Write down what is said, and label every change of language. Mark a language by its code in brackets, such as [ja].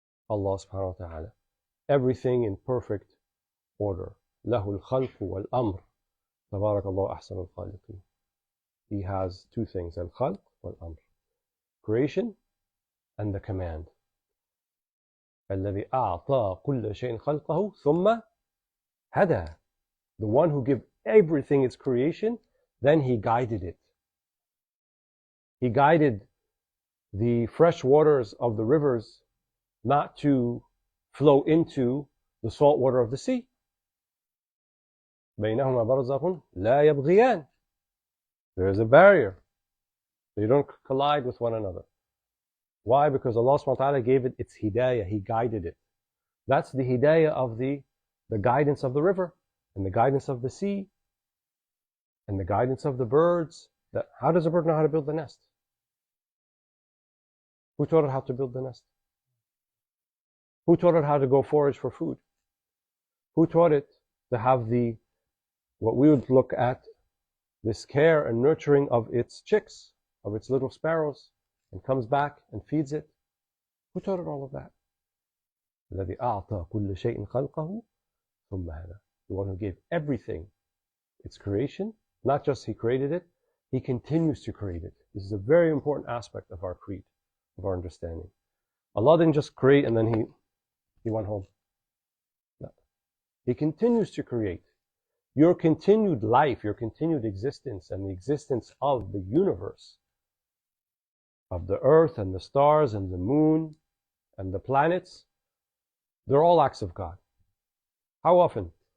[en] Allah subhanahu wa ta'ala. Everything in perfect order. [ar] لَهُ الْخَلْقُ وَالْأَمْرُ تَبَارَكَ اللَّهُ أَحْسَنُ الْخَالِقِينَ. [en] He has two things, [ar] al-khalq wal-amr. [en] Creation and the command. [ar] الذي أعطى كل شيء خلقه ثم هدى. [en] The one who gave everything its creation, then he guided it. He guided the fresh waters of the rivers not to flow into the salt water of the sea. [ar] بينهما برزخ لا يبغيان. [en] There is a barrier. They don't collide with one another. Why? Because Allah subhanahu wa ta'ala gave it its hidayah. He guided it. That's the hidayah of the guidance of the river, and the guidance of the sea, and the guidance of the birds. How does a bird know how to build the nest? Who taught it how to build the nest? Who taught it how to go forage for food? Who taught it to have what we would look at, this care and nurturing of its chicks, of its little sparrows, and comes back and feeds it? Who taught it all of that? [ar] الذي أعطى كل شيء خلقه ثم هدى. [en] The one who gave everything its creation, not just he created it, he continues to create it. This is a very important aspect of our creed, of our understanding. Allah didn't just create and then he went home. No. He continues to create. Your continued life, your continued existence, and the existence of the universe, of the earth and the stars and the moon and the planets, they're all acts of God. How often?